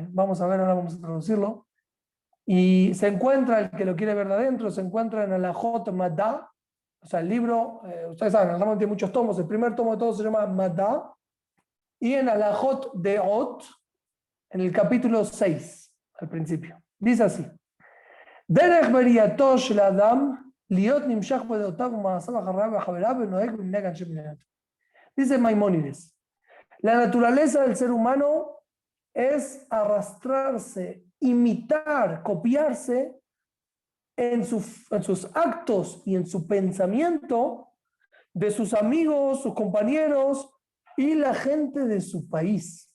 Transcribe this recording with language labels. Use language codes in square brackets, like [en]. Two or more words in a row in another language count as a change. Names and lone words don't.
[es] Vamos a ver, ahora vamos a traducirlo. Y se encuentra, el que lo quiere ver de adentro, se encuentra en Alajot Madá, o sea, el libro, ustedes saben, el Rambam tiene muchos tomos, el primer tomo de todos se llama Madá, y en Alajot Deot, en el capítulo 6, al principio. Dice así: [he] דרך בריאתו של אדם להיות נמשך בדעותיו ובמעשיו אחר רעיו וחבריו ונוהג במנהג אנשי מדינתו. [es] Dice Maimónides, la naturaleza del ser humano es arrastrarse, imitar, copiarse en sus actos y en su pensamiento de sus amigos, sus compañeros y la gente de su país.